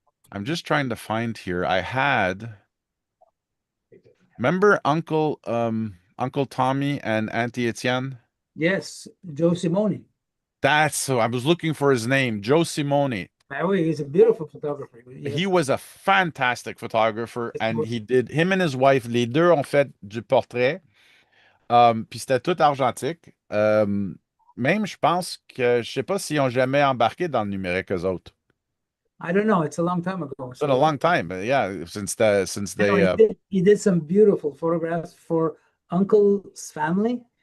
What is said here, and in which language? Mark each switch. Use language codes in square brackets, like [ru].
[en] I'm just trying to find here. I had, remember Uncle Tommy and Auntie Etienne? Yes, Joe Simone. That's so I was looking for his name, Joe Simone. That way, he's a beautiful photographer. He was a fantastic photographer, Yes, and was. him and his wife, [fr] les deux ont fait du portrait. Puis c'était tout argentique. Même, je pense que, je sais pas s'ils ont jamais embarqué dans le numérique, eux autres. [en] I don't know. It's a long time ago. It's been a long time, but yeah, since He did some beautiful photographs for Uncle's family,